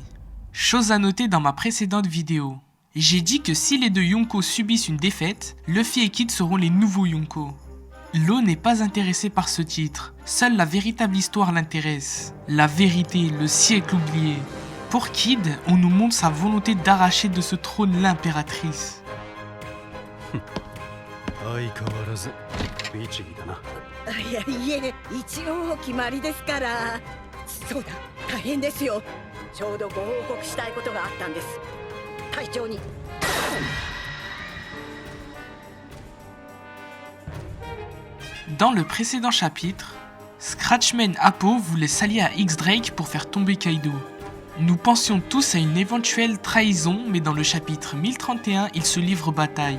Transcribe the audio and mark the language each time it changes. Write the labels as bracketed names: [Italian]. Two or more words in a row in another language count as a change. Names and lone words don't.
[French] Chose à noter dans ma précédente vidéo. J'ai dit que si les deux Yonko subissent une défaite, Luffy et Kid seront les nouveaux Yonko. Law n'est pas intéressé par ce titre, seule la véritable histoire l'intéresse. La vérité, le siècle oublié. Pour Kid, on nous montre sa volonté d'arracher de ce trône l'impératrice. [Japanese] 相変わらず律儀だな。いやいえ一応決まりですから。そうだ大変ですよ。ちょうどご報告したいことがあったんです。隊長に。 [French] Dans le précédent chapitre, Scratchman Appo voulait s'allier à X-Drake pour faire tomber Kaido. Nous pensions tous à une éventuelle trahison, mais dans le chapitre 1031, il se livre bataille.